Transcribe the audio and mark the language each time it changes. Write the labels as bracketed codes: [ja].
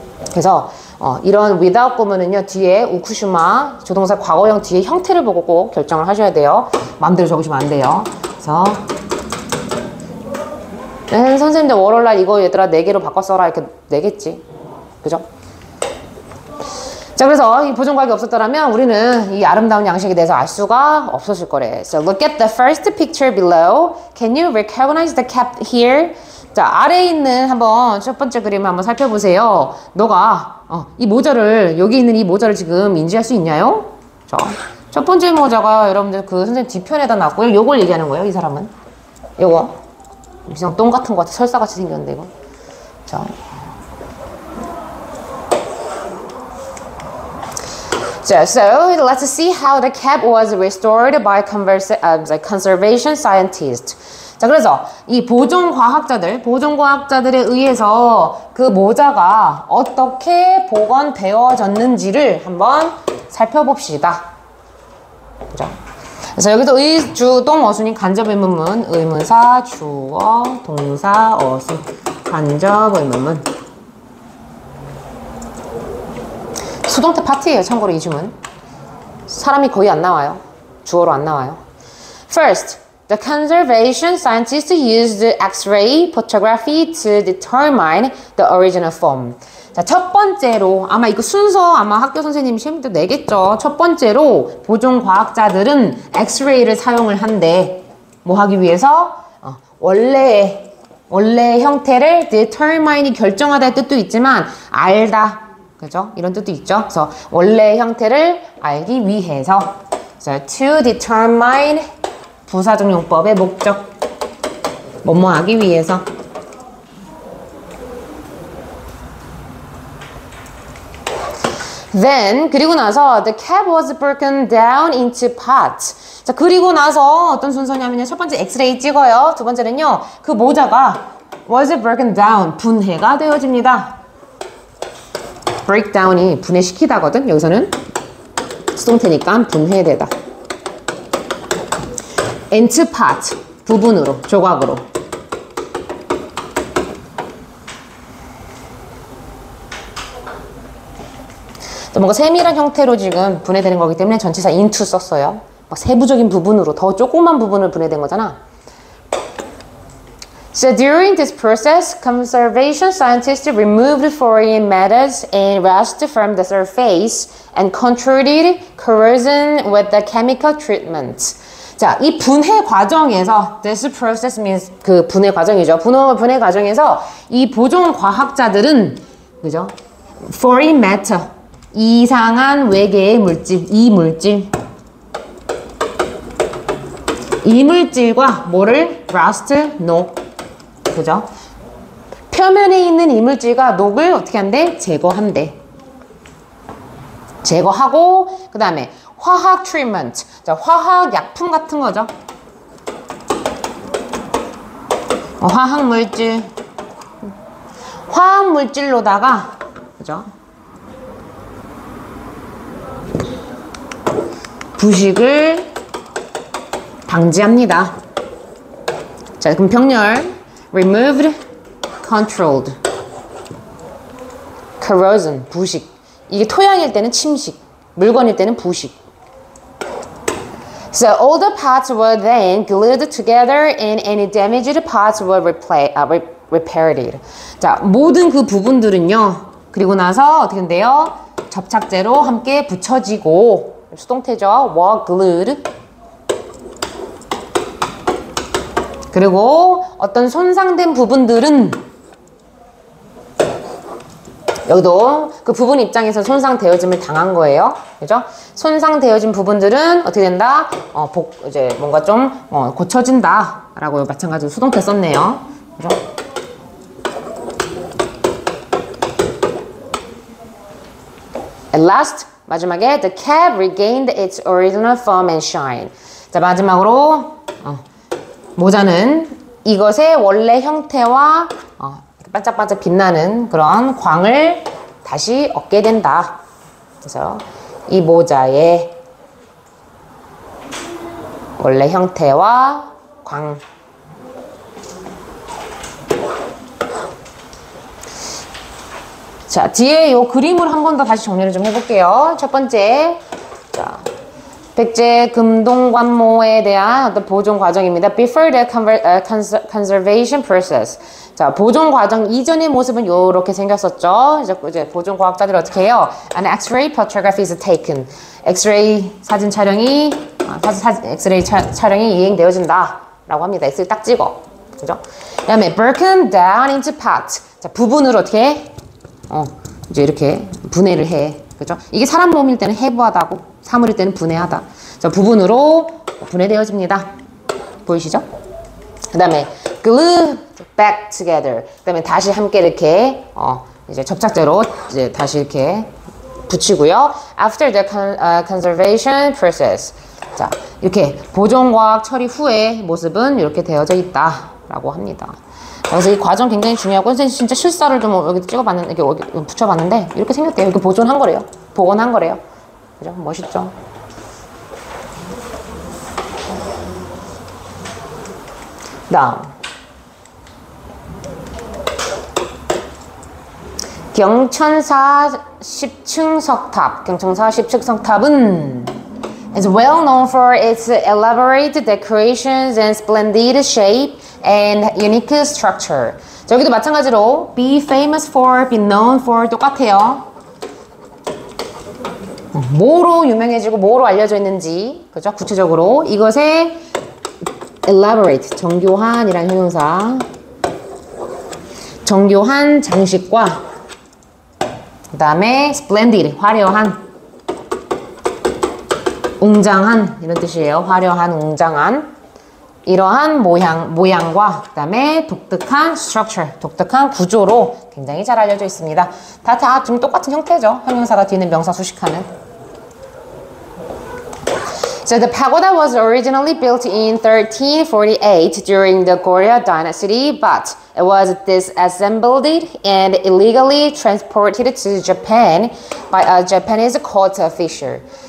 [ko] 그래서 이런 without 구문은요, 뒤에 우쿠슈마 조동사 과거형 뒤에 형태를 보고 꼭 결정을 하셔야 돼요. 마음대로 적으시면 안 돼요. 그래서 선생님들 월요일날 이거 얘들아 4개로 바꿔 써라 이렇게 내겠지. 그죠? 자, 그래서 이 보존과학이 없었더라면 우리는 이 아름다운 양식에 대해서 알 수가 없었을 거래. [en] So look at the first picture below. Can you recognize the cap here? [ko] 자, 아래에 있는 한번 첫 번째 그림을 한번 살펴보세요. 너가 이 모자를, 여기 있는 이 모자를 지금 인지할 수 있냐요? 자, 첫 번째 모자가 여러분들 그 선생님 뒤편에다 놨고요. 요걸 얘기하는 거예요, 이 사람은. 요거. 그냥 똥 같은 거 같아. 설사같이 생겼는데, 이거. 자. [en] So let's see how the cap was restored by conservation scientists. [ko] 자, 그래서 이 보존과학자들에 의해서 그 모자가 어떻게 복원되어졌는지를 한번 살펴봅시다. 그죠? 그래서 여기도 의, 주, 동, 어순인 간접 의문문, 의문사, 주어, 동사, 어순, 간접 의문문. 수동태 파트예요. 참고로 이 주문. 사람이 거의 안 나와요. 주어로 안 나와요. [en] First, the conservation scientists used X-ray photography to determine the original form. [ko] 자, 첫 번째로 아마 이거 순서 아마 학교 선생님이 시험 때 내겠죠. 첫 번째로 보존과학자들은 X-ray를 사용을 한대. 뭐 하기 위해서? 원래 형태를 determine이 결정하다의 뜻도 있지만 알다. 그죠? 이런 뜻도 있죠. 그래서 원래 형태를 알기 위해서. 그래서 to determine 부사적 용법의 목적. 뭐뭐 하기 위해서. [en] Then [ko] 그리고 나서 [en] the cap was broken down into parts. [ko] 자, 그리고 나서 어떤 순서냐면요. 첫 번째 엑스레이 찍어요. 두 번째는요. 그 모자가 [en] was broken down. [ko] 분해가 되어집니다. breakdown이 분해시키다거든. 여기서는 수동태니까 분해되다. [en] into part [ko] 부분으로, 조각으로. 뭔가 세밀한 형태로 지금 분해되는 거기 때문에 전치사 into 썼어요. 막 세부적인 부분으로, 더 조그만 부분을 분해된 거잖아. [en] So during this process, conservation scientists removed foreign matters and rust from the surface and controlled corrosion with the chemical treatment. [ko] 자, 이 분해 과정에서 [en] this process means [ko] 그 분해 과정이죠. 분해 과정에서 이 보존 과학자들은 그죠? [en] foreign matter [ko] 이상한 외계의 물질, 이물질과 뭐를 rust, 녹 그죠? 표면에 있는 이물질과 녹을 어떻게 한대? 제거한대. 제거하고 그 다음에 화학 트리트먼트. 자, 화학 약품 같은 거죠. 화학 물질. 화학 물질로다가 그죠? 부식을 방지합니다. 자, 그럼 병렬 removed, controlled, corrosion, 부식. 이게 토양일 때는 침식, 물건일 때는 부식. [en] So all the parts were then glued together and any damaged parts were repaired. [ko] 자, 모든 그 부분들은요. 그리고 나서 어떻게 된대요? 접착제로 함께 붙여지고 수동태죠. [en] were glued. [ko] 그리고 어떤 손상된 부분들은 여기도 그 부분 입장에서 손상되어짐을 당한 거예요. 그죠? 손상되어진 부분들은 어떻게 된다? 이제 뭔가 좀 고쳐진다. 라고 마찬가지로 수동태 썼네요. 그죠? [en] At last, [ko] 마지막에 [en] the cap regained its original form and shine. [ko] 자, 마지막으로 모자는 이것의 원래 형태와 반짝반짝 빛나는 그런 광을 다시 얻게 된다. 그래서 이 모자의 원래 형태와 광. 자, 뒤에 이 그림을 한 번 더 다시 정리를 좀 해볼게요. 첫 번째, 자, 백제 금동관모에 대한 어떤 보존 과정입니다. [en] Before the conservation process. [ko] 자, 보존 과정 이전의 모습은 이렇게 생겼었죠. 이제 보존 과학자들이 어떻게 해요? [en] An X-ray photography is taken. [ko] X-ray 사진 촬영이 X-ray 촬영이 이행되어진다라고 합니다. X를 딱 찍어, 그죠? 그다음에 [en] broken down into parts. [ko] 자, 부분을 어떻게? 이제 이렇게 분해를 해, 그죠? 이게 사람 몸일 때는 해부하다고, 사물일 때는 분해하다. 자, 부분으로 분해되어집니다. 보이시죠? 그 다음에 [en] glue back together. [ko] 그 다음에 다시 함께 이렇게 이제 접착제로 이제 다시 이렇게 붙이고요. [en] After the conservation process. [ko] 자, 이렇게 보존과학 처리 후의 모습은 이렇게 되어져 있다라고 합니다. 그래서 이 과정 굉장히 중요하고 선생님 진짜 실사를 좀 여기 찍어봤는데 이렇게 여기 붙여봤는데 이렇게 생겼대요. 이렇게 보존한 거래요. 복원한 거래요. 그죠? 멋있죠? 다음 경천사 10층 석탑. 경천사 10층 석탑은 [en] is well known for its elaborate decorations and splendid shape and unique structure. [ko] 자, 여기도 마찬가지로 [en] be famous for, be known for [ko] 똑같아요. 뭐로 유명해지고 뭐로 알려져 있는지, 그죠? 구체적으로 이것의 elaborate, 정교한이라는 형용사, 정교한 장식과 그 다음에 splendid, 화려한, 웅장한 이런 뜻이에요. 화려한, 웅장한 이러한 모양과 그 다음에 독특한 structure, 독특한 구조로 굉장히 잘 알려져 있습니다. 다 지금 똑같은 형태죠. 형용사가 뒤는 명사 수식하는. [en] So the pagoda was originally built in 1348 during the Goryeo dynasty, but it was disassembled and illegally transported to Japan by a Japanese court official.